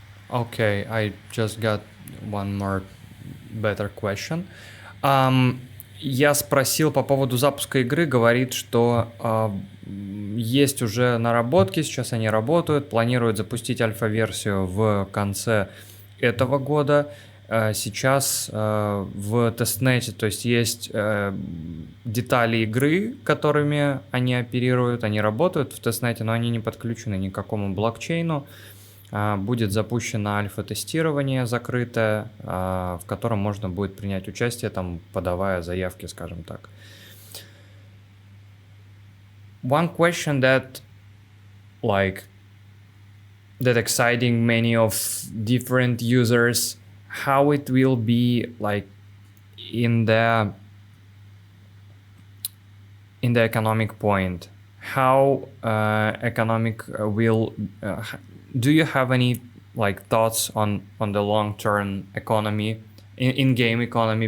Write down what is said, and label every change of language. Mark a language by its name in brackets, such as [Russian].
[English] Okay, I just got one more better question. [Russian] Я спросил по поводу запуска игры, говорит, что есть уже наработки, сейчас они работают, планируют запустить альфа-версию в конце этого года. Сейчас в тестнете, то есть есть детали игры, которыми они оперируют, они работают в тестнете, но они не подключены ни к какому блокчейну. Будет запущено альфа-тестирование закрытое, в котором можно будет принять участие, там, подавая заявки, скажем так. [English] One question that exciting many of different users, how it will be like in the economic point, how economic will do you have any thoughts on the long-term economy, in-game economy?